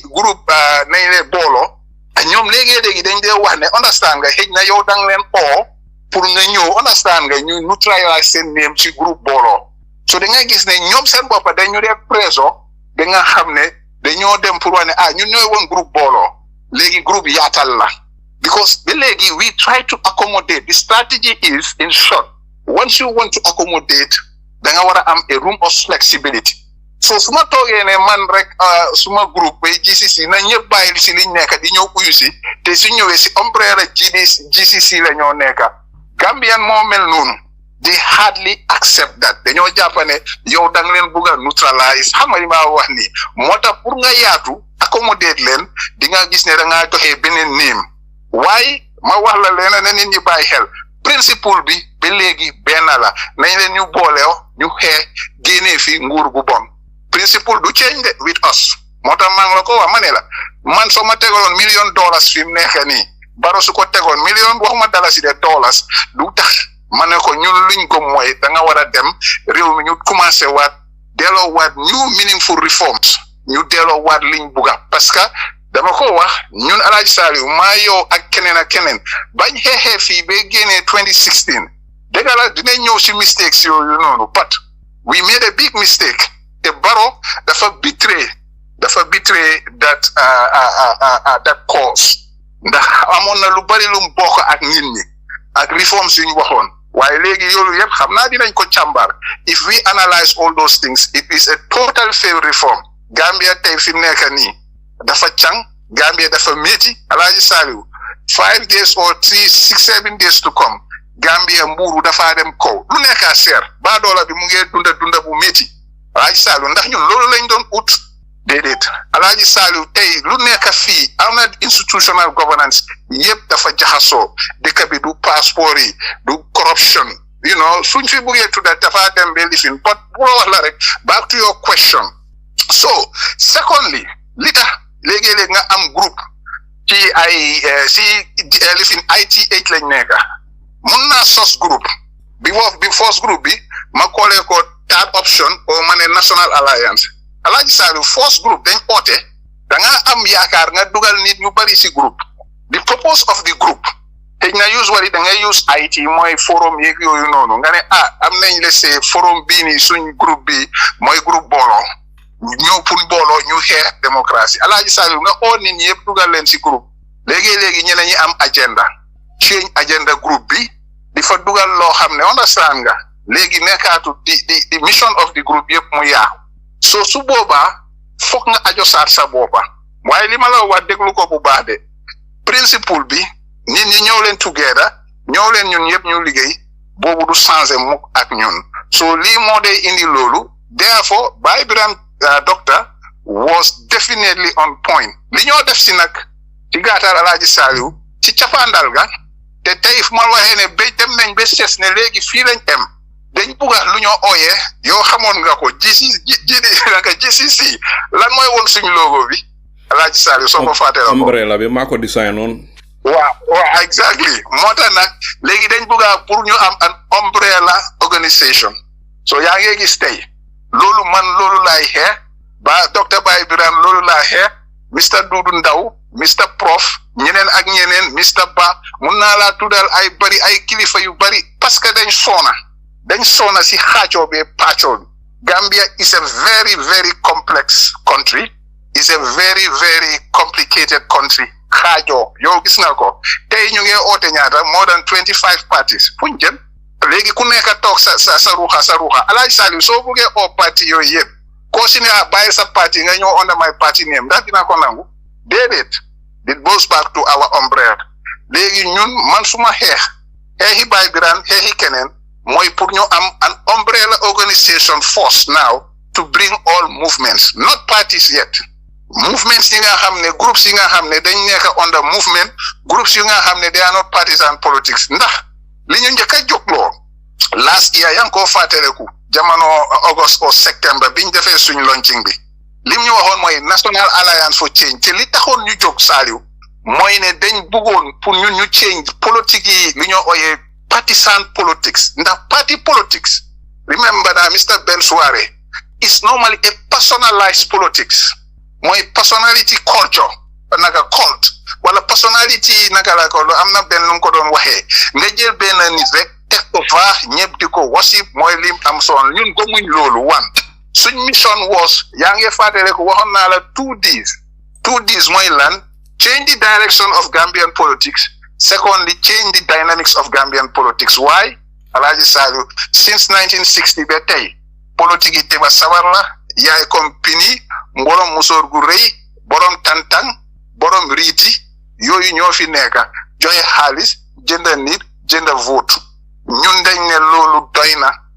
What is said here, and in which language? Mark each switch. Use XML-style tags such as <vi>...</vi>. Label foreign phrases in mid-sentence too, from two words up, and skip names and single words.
<wo>groupe nañ leen booloo ñoom léegi dañ dee wax ne understand nga xëj na yow dang leen oo pour nga ñëw understand nga ñu neutraliser seen name ci groupe booloo so da nga gis ne ñoom seen boppa dañu dee preso da nga xam ne dañoo dem pour wax ne ñun ñooy woon groupe booloo léegi groupe yaatal la because ba léegi</wo> <en>we try to accommodate</en> <wo>the strategy is in short once you want to accommodate da nga war a am</wo> <en>a room of flexibility</en> <wo>so suma toogee ne man rek suma groupe bay GCC na ñëpp bàyyi li si liñ nekk di ñëw uyu si te su ñëwee si umbrella GCC la ñoo nekk Gambian moo mel noonu</wo> <en>they hardly accept that</en> <wo>dañoo jàpp ne yow da nga leen bugg a neutralize xam nga li ma wax nii moo tax pour nga yaatu accommodate leen di nga gis ne da ngaa joxe beneen neem waaye ma wax la leen ne nit ñi bàyyi xel principle bi ba léegi benn la nañ leen ñu booleew ñu xee génnee fi nguur gu bon principle du change de</wo> <en>with us</en> <wo>moo tax maa ngi la ko wax ma ne la man soo ma tegaloon $1 million fi mu nekk nii Barrow su ko tegoon million waxuma dalasi de dollars du tax ma ne ko ñun luñ ko mooy da nga war a dem réew mi ñu commencé waat delloo waat</wo> <en>new meaningful reforms</en> <wo>ñu delloo waat liñ bugga</wo> <fr>parce que</fr> <wo>dama ko wax ñun Alaaji Saliou maa yow ak keneen bañ xeexee fii ba génnee 2016 dëgg la dinañ ñëw si mistakes yooyu noonu</wo> <en>but we made a big mistake</en> <wo>te Barrow dafa betray</wo> <en>that cause</en> <wo>ndax amoon na lu bari lu mu bokk ak nit ñi ak reforms yu ñu waxoon waaye léegi yoolu yëpp xam naa dinañ ko càmbar</wo> <en>if we analyze all those things it is a total failed reform</en> <wo>Gambia tey fi nekk nii dafa càng Gambia dafa métti Alaaji Saliou</wo> <en>5 days or 7 days to come</en> <wo>Gambia mbuuru dafa dem kaw lu nekk seer ba doola bi mu ngi dunda bu métti Alaaji Saliou ndax ñun loolu lañ doon ut déedéet Alaaji Saliou tey lu nekk fii am na</wo> <en>institutional governance</en> <wo>yëpp dafa jaxasoo dëkk bi du passeport yi du corruption suñ fi buggee tudda dafa dem ba lifin but bu la wax la rek</wo> <en>back to your question so secondly</en> <wo>li tax léegi-léegi nga am groupe ci ay si lifin ITH lañ nekk mun naa sos groupe bi first groupe bi ma koolee ko</wo> <en>third option</en> <wo>o ma ne National Alliance Alaaji Saliou first groupe dañ oote da nga am yaakaar nga dugal nit ñu bari si groupe</wo> <en>the purpose of the group</en> <wo>te na usually da ngay use IT mooy forum yeeg yooyu noonu nga ne am nañ laissé forum bii nii suñ groupe bi mooy groupe booloo ñëw pour booloo ñu xeex démocratie Alaaji Saliou nga oo nit ñi yëpp dugal leen si groupe léegi ñeneen ñi am agenda</wo> <en>change agenda</en> <wo>groupe bi di fa dugal loo xam ne understand nga léegi nekkaatu di</wo> <en>mission of the group</en> <wo>yëpp mu yaaxu so su boobaa foog nga ajo saat sa boppa waaye li ma la wax déglu ko bu baax de principle bi nit ñi ñëw leen together ñëw leen ñun yëpp ñu liggéey boobu du changer mukk ak ñun so lii moo day indi loolu therefore Baye Biram</wo> <en>doctor was definitely on point</en> <wo>li ñoo def si nag ci gàttal Alaaji Saliou ci cappaandal ga te tey fu ma waxee ne ba dem nañ ba ses ne léegi fii lañ em dañ bugga lu ñoo ooyee yow xamoon nga ko GCC lan mooy woon suñu logo bi Alaaji Saliou soo ko fàttee la ko umbrella bi maa ko design noonu waaw exactly moo tax nag léegi dañ bugga pour ñu am</wo> <en>an umbrella organisation</en> <wo>so yaa ngi gis tey loolu laay xeex ba docteur Baye Biram loolu laay xeex Mr Dudu Ndaw Mr Prof ñeneen ak ñeneen Mr Ba mun naa laa tuddal ay bari ay kilifa yu bari</wo> <fr>parce que</fr> <wo>dañ soona si xaacoo be pàccoo bi</wo> <en>Gambia is a very very complex country is a very very complicated country</en> <wo>xaajoo yow gis nga ko tey ñu ngi oote ñaata</wo> <en>more than 25 parties</en> <wo>fuñ jëm léegi ku nekk toog sa ruuxa Alaaji Saliou soo buggee oo parti yooyu yëpp koo si ne bàyyi sa parti nga ñëw</wo> <en>under my party name</en> <wo>ndax dina ko nangu déedéet</wo> <en>it goes back to our umbrella</en> <wo>léegi ñun man suma xeexi Baye Biram xeexi keneen mooy pour ñu am</wo> <en>an umbrella organization force now to bring all movements not parties yet movements</en> <wo>yi nga xam ne groups yi nga xam ne dañ nekk</wo> <en>under movement groups</en> <wo>yi nga xam ne</wo> <en>they are not partisan politics</en> <wo>ndax li ñu njëkk a jógloo</wo> <en>last year</en> <wo>yaa ngi koo fàttaleku jamono</wo> <en>August or September</en> <wo>biñ defee suñ launching bi lim ñu waxoon mooy National Alliance for Change te li taxoon ñu jóg Saliou mooy ne dañ bëggoon pour ñun ñu change politique yi li ñoo ooyee</wo> <en>partisan politics</en> <wo>ndax</wo> <en>party politics remember that Mr Ben Suare is normally a personalized politics</en> <wo>mooy</wo> <en>personality culture</en> <wo>naka cult wala personality naka la ko am na benn nu mu ko doon waxee nga jël benn nit rek teg ko fa ñëpp di ko wasip mooy lim am son ñun ko muñ loolu suñ</wo> <en>mission was</en> <wo>yaa ngi fàttale ko waxoon naa la 2Ds mooy lan</wo> <en>change the direction of Gambian politics secondly change the dynamics of Gambian politics why</en> <wo>Alaaji Saliou</wo> <en>since 1960</en> <wo>ba tey politique yi teba sawar la yaay compagnie mborom musóor gu rëy borom tantang borom riiti yooyu ñoo fi nekka joxe xaalis jënda nit jënda vote ñun dañ ne loolu doy na</wo>